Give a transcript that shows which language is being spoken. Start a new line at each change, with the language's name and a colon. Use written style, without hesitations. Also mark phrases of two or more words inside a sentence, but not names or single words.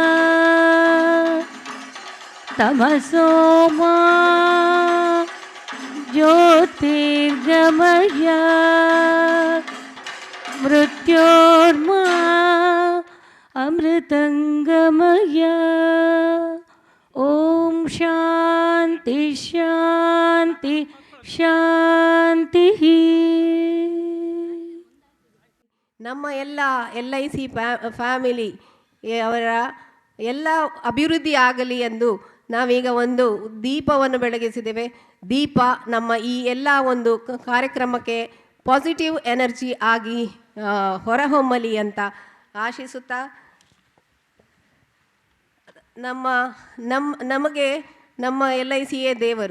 Sanskrit: तमसो मा ज्योतिर्गमय मृत्योर्मा अमृतंगमय ओम शांति शांति ಶಾಂತಿ.
Kannada: ನಮ್ಮ ಎಲ್ಲ LIC ಫ್ಯಾಮಿಲಿ ಅವರ ಎಲ್ಲ ಅಭಿವೃದ್ಧಿ ಆಗಲಿ ಎಂದು ನಾವೀಗ ಒಂದು ದೀಪವನ್ನು ಬೆಳಗಿಸಿದ್ದೇವೆ. ದೀಪ ನಮ್ಮ ಈ ಎಲ್ಲ ಒಂದು ಕಾರ್ಯಕ್ರಮಕ್ಕೆ
English: positive energy
Kannada: ಆಗಿ ಹೊರಹೊಮ್ಮಲಿ ಅಂತ ಆಶಿಸುತ್ತಾ, ನಮಗೆ ನಮ್ಮ LICಯೇ ದೇವರು.